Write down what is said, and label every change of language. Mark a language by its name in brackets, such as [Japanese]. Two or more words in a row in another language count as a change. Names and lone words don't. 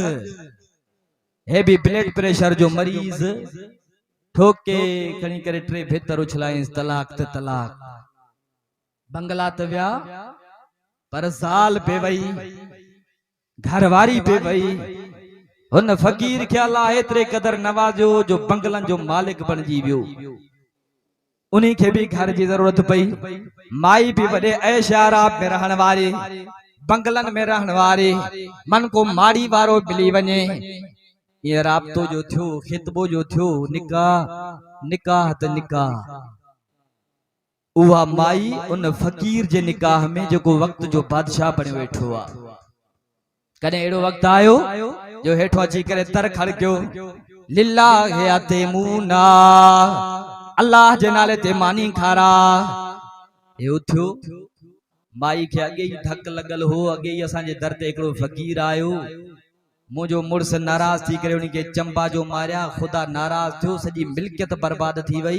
[Sindhi] हे बि [English] blood pressure [Sindhi] जो मरीज़ ठोके खणी करे 3 भितर उछलाईंसि, तलाक त तलाक। बंगला त विया पर ज़ाल पे वई, घरवारी पे वई, हुन फ़कीर खे अल्लाह एतिरे क़दर नवाज़ियो जो बंगलनि जो मालिक बणिजी वियो। उन्हीं खे भी घर जी जरूरत पई। माई भी वॾे ऐश आराम में रहण वारी, बंगलन में रहण वारी, मन को माड़ी वारो मिली वञे। ये राब्तो जो थियो, खितबो जो थियो, निकाह निकाह त निकाह। उहा माई उन फ़कीर जे निकाह में जेको वक्त जो बादशाह बणियो वेठो आ। कॾहिं अहिड़ो वक्त आयो जो हेठो अची करे तर खड़कियो, लिल्लाह या तेमूना, अल्लाह जे नाले ते मानी खारा। हे उथियो। माई खे अॻे ई धक लॻल हो, अॻे ई असांजे दर ते हिकिड़ो फ़कीर आयो। मुंहिंजो मुड़ुस नाराज़ थी करे उनखे चंबा जो मारिया, ख़ुदा नाराज़ थियो, सॼी मिल्कियत बर्बाद थी वई।